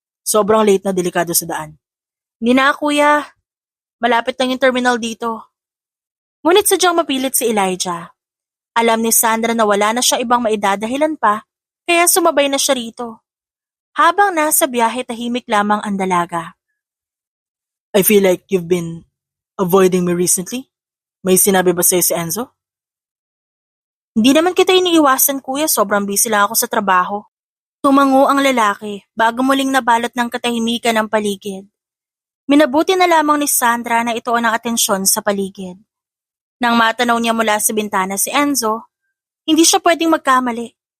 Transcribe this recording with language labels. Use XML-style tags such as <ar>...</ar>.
<tl>Sobrang late na delikado sa daan. Hindi na, kuya. Malapit lang yung terminal dito. Ngunit sadyang mapilit si Elijah. Alam ni Sandra na wala na siya ibang maidadahilan pa, kaya sumabay na siya rito. Habang nasa biyahe, tahimik lamang ang dalaga.</tl> <en>I feel like you've been avoiding me recently.</en> <tl>May sinabi ba sa'yo si Enzo? Hindi naman kita iniiwasan, kuya. Sobrang busy lang ako sa trabaho. Tumango ang lalaki bago muling nabalot ng katahimikan ng paligid. Minabuti na lamang ni Sandra na ituon ang atensyon sa paligid. Nang matanaw niya mula sa bintana si Enzo, hindi siya pwedeng magkamali.</tl>